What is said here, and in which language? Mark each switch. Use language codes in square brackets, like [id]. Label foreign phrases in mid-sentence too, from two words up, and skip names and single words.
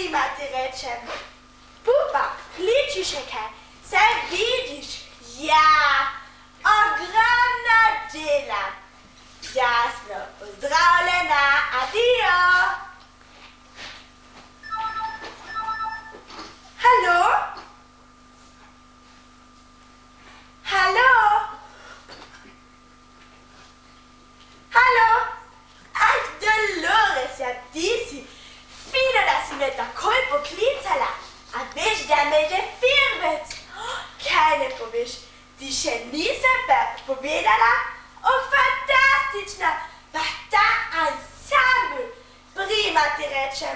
[sl] Pupa, kliči še kaj, saj vidiš, ja. delam. Jasno, pozdravljena, adijo. Hallo? Hallo? Hallo? Ach, Dolores, ja, ti si. Fino, da si me takoj poklicala. A veš, da me je firmec. Kaj ne poveš? Ti še nisem povedala? Fantastična! Pa ta ansambl! Prima ti rečem.